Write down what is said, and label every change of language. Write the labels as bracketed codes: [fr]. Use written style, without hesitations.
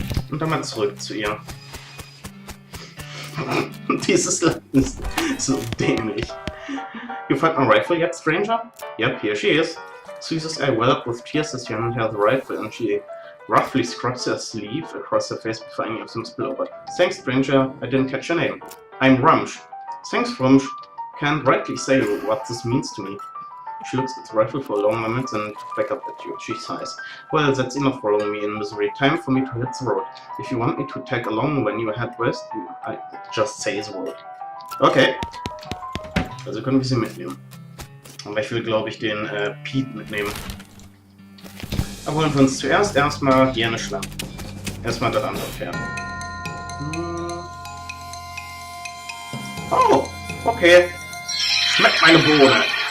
[de] Und dann mal zurück zu ihr. Dieses Land ist so dämlich. [en] You find my rifle yet, stranger? Yep, here she is. Susan's eye well up with tears as Jan held the rifle, and she roughly scrubs her sleeve across her face before any of them spill over. Thanks, stranger. I didn't catch your name. I'm Rumsch. Thanks, Rumsch. Can't rightly say what this means to me. She looks at the rifle for a long moment and back up at you. She sighs. Well, that's enough following me in misery. Time for me to hit the road. If you want me to tag along when you head west, I just say the word. Okay. [de] Also können wir sie mitnehmen. Aber ich will, glaube ich, den Pete mitnehmen. Aber holen wir uns zuerst erstmal hier eine Schlange. Erstmal das andere Pferd. Oh, okay. Schmeckt meine Bohne.